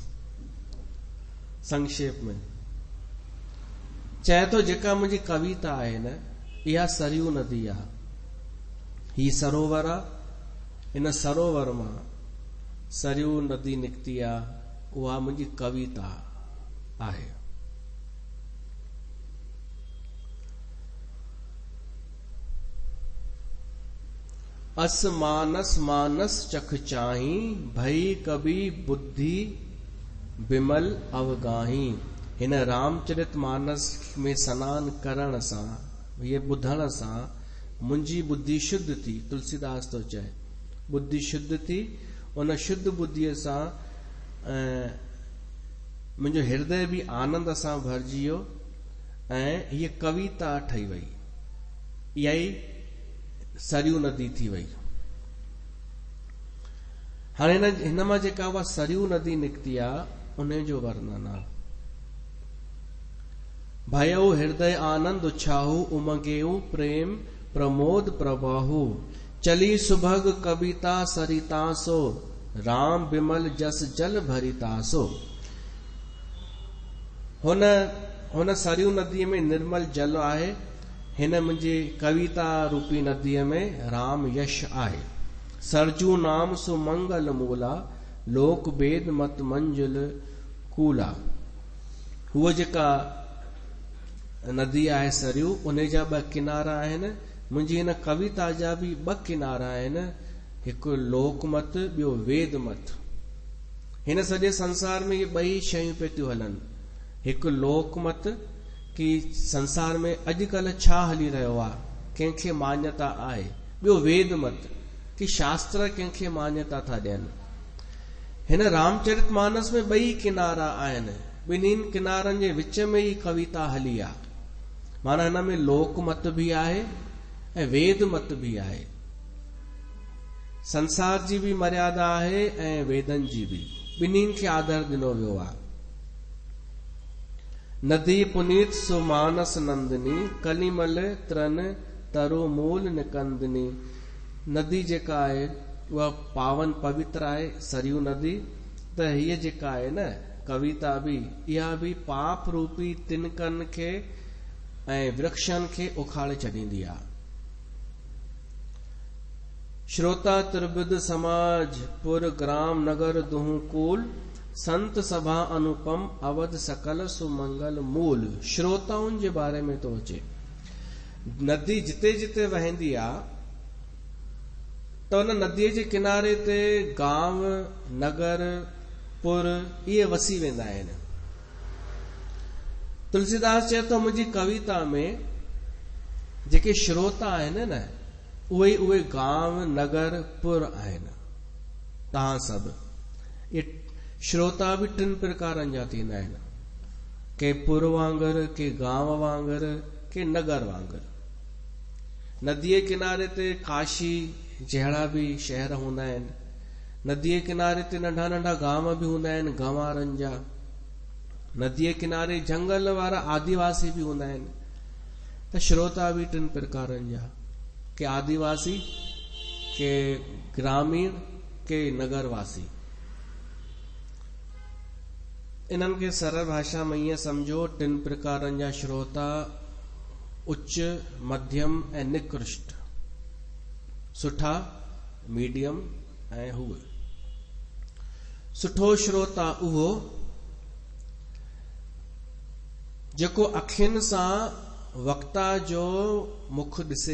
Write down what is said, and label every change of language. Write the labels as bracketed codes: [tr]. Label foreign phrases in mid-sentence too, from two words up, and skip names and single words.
[sd] संक्षेप में चए थो जेका मुंहिंजी कविता आहे न इहा सरयू नदी आहे ही सरोवर आहे इन सरोवर मां सरयू नदी निकिती आहे उहा मुंहिंजी कविता आहे [awa] अस मानस मानस चख चाही भई कभी बुद्धि बिमल अवगाही [sd] हिन रामचरित मानस में सनान करण सां ये ॿुधण सां मुंहिंजी बुद्धि शुद्ध थी तुलसीदास तो चए बुद्धि शुद्ध थी उन शुद्ध बुद्धीअ सां मुंहिंजो हृदय भी आनंद सां भरिजी वियो ऐं हीअ कविता ठही वई इहा ई सरयू नदी थी वई हाणे हिन मां जेका उहा सरयू नदी निकिती आहे उन जो वर्णन आहे [awa] भयउ हृदय आनंद उछाहु, उमगेऊ प्रेम प्रमोद प्रबाहु। चली सुभग कविता सरितासो, राम विमल जस जल भरितासो। [sd] हुन सरयू नदीअ में निर्मल जल आहे, हिन मुंहिंजी कविता रूपी नदीअ में राम यश आहे। [awa] सरजू नाम सुमंगल मूला, लोक वेद मत मंजुल कूला। [sd] हूअ जेका नदी आहे सरयू, उन जा 2 किनारा आहिनि। मुंहिंजी हिन कविता जा बि 2 किनारा आहिनि, हिकु लोकमत ॿियो वेदमत। हिन सॼे संसार में इहे 2 शयूं पिए थियूं हलनि। हिकु लोकमत कि संसार में अॼुकल्ह छा हली रहियो आहे, कंहिंखे मान्यता आहे। ॿियो वेदमत कि शास्त्र कंहिंखे मान्यता था ॾियनि। हिन रामचरितमानस में 2 किनारा आहिनि, ॿिन्हिनि किनारनि जे विच में ई कविता हली आहे। माना हिन में लोकमत बि आहे ऐं वेदमत बि आहे। संसार जी बि मर्यादा आहे ऐं वेदनि जी बि, ॿिन्हिनि खे आदर ॾिनो वियो आहे। [awa] नदी पुनीत सुमानस नंदिनी, कलिमल त्रन तरो मूल निकंदनी। [sd] नदी जेका आहे उहा पावन पवित्र आहे, सरयू नदी। त हीअ जेका आहे न कविता बि, इहा बि पाप रूपी तिनकनि खे ऐं वृक्षनि खे उखाड़े छॾींदी आहे। [awa] श्रोता त्रिविध समाज, पुर ग्राम नगर दुहु कूल। संत सभा अनुपम, अवध सकल सुमंगल मूल। [sd] श्रोताउनि जे बारे में थो अचे। नदी जिते जिते वहंदी आहे त उन नदीअ जे किनारे ते गांव नगर पुर इहे वसी वेंदा आहिनि। तुलसीदास चए थो मुंहिंजी कविता में जेके श्रोता आहिनि न, उहे गांव नगर पुर आहिनि। तव्हां सभु इहे श्रोता बि 3 प्रकारनि जा थींदा आहिनि, के पुर वांगुरु, के गांव वांगुरु, के नगर वांगुरु। नदीअ किनारे ते काशी जहिड़ा बि शहर हूंदा आहिनि। नदीअ किनारे ते नंढा नंढा गांव बि हूंदा आहिनि, गंवारनि जा। नदीअ किनारे जंगल वारा आदिवासी बि हूंदा आहिनि। त श्रोता बि 3 प्रकारनि जा, के आदिवासी, के ग्रामीण, के नगरवासी। इन्हनि खे सरल भाषा में ईअं सम्झो, 3 प्रकारनि जा श्रोता, उच्च, मध्यम ऐं निकृष्ट। सुठा, मीडियम ऐं हुए। सुठो श्रोता उहो जेको अखियुनि सां वक्ता जो मुख ॾिसे।